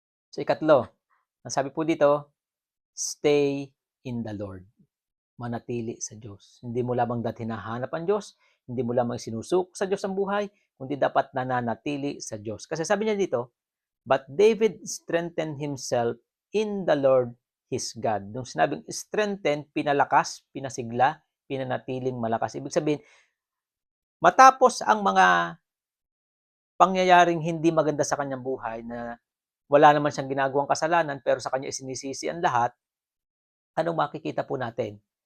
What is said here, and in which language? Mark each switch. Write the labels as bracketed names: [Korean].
[Filipino] So ikatlo, ang sabi po dito, [English] stay in the Lord. [Filipino] Manatili sa Diyos. Hindi mo lamang dati hinahanap ang Diyos, hindi mo lamang sinusuk sa Diyos ang buhay, kundi dapat nananatili sa Diyos. Kasi sabi niya dito, [English] but David strengthened himself in the Lord his God. [Filipino] Nung sinabing strengthen, pinalakas, pinasigla, pinanatiling malakas. Ibig sabihin, matapos ang mga pangyayaring hindi maganda sa kanyang buhay na wala naman siyang ginagawang kasalanan pero sa kanya isinisisi ang lahat, anong makikita po natin?